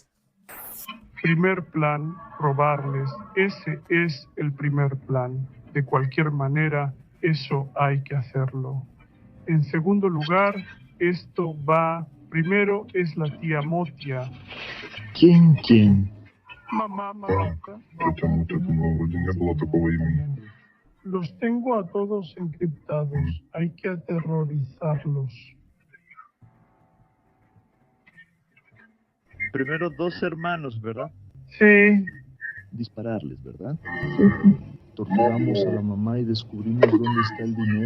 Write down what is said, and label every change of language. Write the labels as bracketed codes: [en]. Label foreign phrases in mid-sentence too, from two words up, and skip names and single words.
[es] Primer plan, robarles. Ese es el primer plan. De cualquier manera, eso hay que hacerlo. En segundo lugar, esto va... Primero es la tía Motia. ¿Quién? Mamá, mamita. [ru] Потому что это не было такого имени. [es] Los tengo a todos encriptados. Hay que aterrorizarlos. Primero 2 hermanos, ¿verdad? Sí. Dispararles, ¿verdad? Torturamos a la mamá y descubrimos dónde está el dinero.